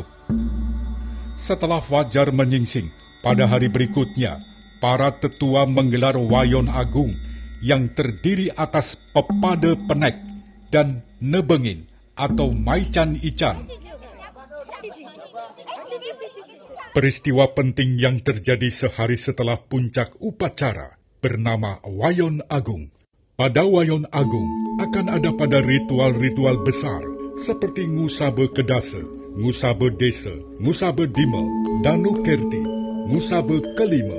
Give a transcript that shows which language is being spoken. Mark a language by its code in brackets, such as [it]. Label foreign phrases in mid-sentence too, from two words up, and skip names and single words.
[id] Setelah fajar menyingsing, pada hari berikutnya, para tetua menggelar wayon agung yang terdiri atas pepada penek dan nebengin atau maican ican. Peristiwa penting yang terjadi sehari setelah puncak upacara bernama Wayon Agung. Pada Wayon Agung akan ada pada ritual-ritual besar seperti Ngusabe Kedase, Ngusabe Desa, Ngusabe Dima, Danu Kerti, Ngusabe Kelima.